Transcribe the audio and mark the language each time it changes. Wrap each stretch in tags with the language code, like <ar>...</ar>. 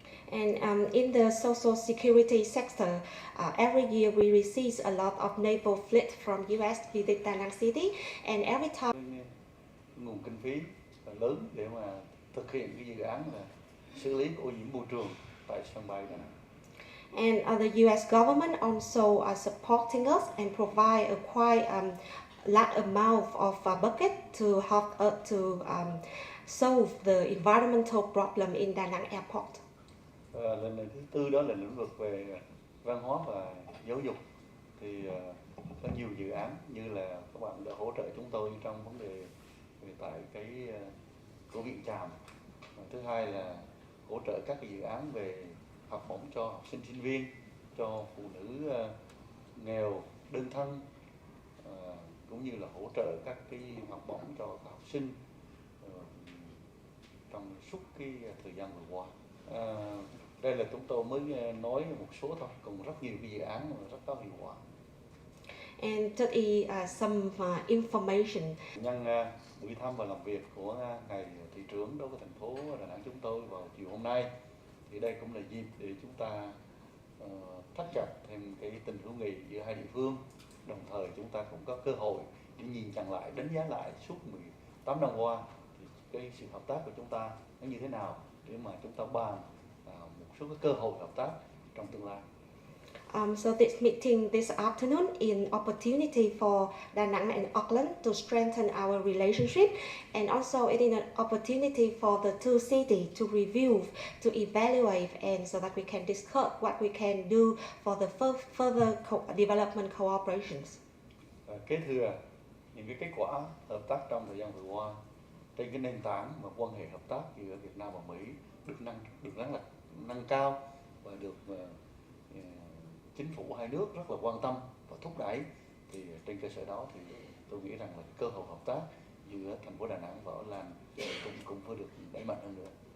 <en>And in the social security sector, every year we receive a lot of naval fleet from US visit Da Nang City, and every time</en> <vi>nguồn kinh phí lớn để mà thực hiện cái dự án là xử lý ô nhiễm môi trường tại sân bay Đà Nẵng.</vi> <en>And the US government also supporting us and provide a quite large amount of budget to help us to solve the environmental problem in Da Nang Airport.</en> <vi>Lần thứ tư đó là lĩnh vực về văn hóa và giáo dục, thì có nhiều dự án như là các bạn đã hỗ trợ chúng tôi trong vấn đề tại cái của Viện Tràm. Thứ hai là hỗ trợ các cái dự án về học bổng cho học sinh sinh viên, cho phụ nữ nghèo đơn thân, cũng như là hỗ trợ các cái học bổng cho các học sinh trong suốt cái thời gian vừa qua. Đây là chúng tôi mới nói một số thôi, còn rất nhiều cái dự án mà rất có hiệu quả.</vi> <en>And third is some information.</en> <vi>Nhân buổi thăm và làm việc của ngài thị trưởng đối với thành phố Đà Nẵng chúng tôi vào chiều hôm nay, thì đây cũng là dịp để chúng ta thắt chặt thêm cái tình hữu nghị giữa hai địa phương. Đồng thời chúng ta cũng có cơ hội để nhìn nhận lại, đánh giá lại suốt 18 năm qua thì cái sự hợp tác của chúng ta nó như thế nào, để mà chúng ta bàn một số cái cơ hội hợp tác trong tương lai.</vi> <en>So this meeting this afternoon is opportunity for Da Nang and Auckland to strengthen our relationship, and also it is an opportunity for the two cities to review, to evaluate, and so that we can discuss what we can do for the further development cooperations.</en> <vi>Kế thừa những cái kết quả hợp tác trong thời gian vừa qua trên cái nền tảng mà quan hệ hợp tác giữa Việt Nam và Mỹ được nâng cao và được chính phủ hai nước rất là quan tâm và thúc đẩy, thì trên cơ sở đó thì tôi nghĩ rằng là cơ hội hợp tác giữa thành phố Đà Nẵng và Auckland cũng phải được đẩy mạnh hơn nữa.</vi>